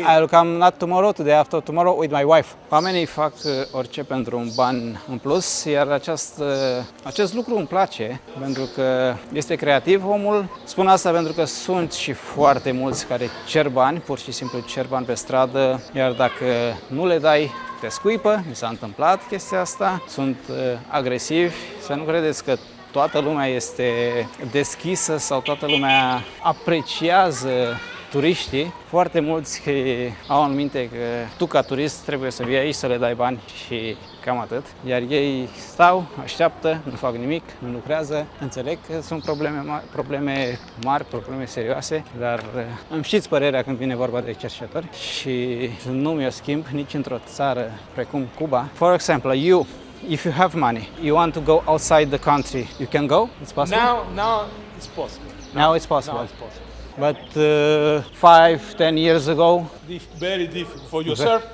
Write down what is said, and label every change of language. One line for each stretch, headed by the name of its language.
English: I will come not tomorrow, today after tomorrow with my wife.
Romanian: Oamenii fac orice pentru un ban în plus, iar acest lucru îmi place pentru că este creativ omul. Spun asta pentru că sunt și foarte mulți care cer bani, pur și simplu cer bani pe stradă, iar dacă nu le dai, te scuipă. Mi s-a întâmplat chestia asta. Sunt agresivi. Să nu credeți că toată lumea este deschisă sau toată lumea apreciază turiștii. Foarte mulți au în minte că tu ca turist trebuie să vii aici să le dai bani și cam atât. Iar ei stau, așteaptă, nu fac nimic, nu lucrează. Înțeleg că sunt probleme mari, probleme serioase, dar îmi știți părerea când vine vorba de cercetători și nu mi-o schimb nici într-o țară precum Cuba.
English: For example, if you have money, you want to go outside the country, you can go? It's possible? Now it's possible. Now it's possible. Now it's possible. But 5-10 years ago, Very difficult for yourself.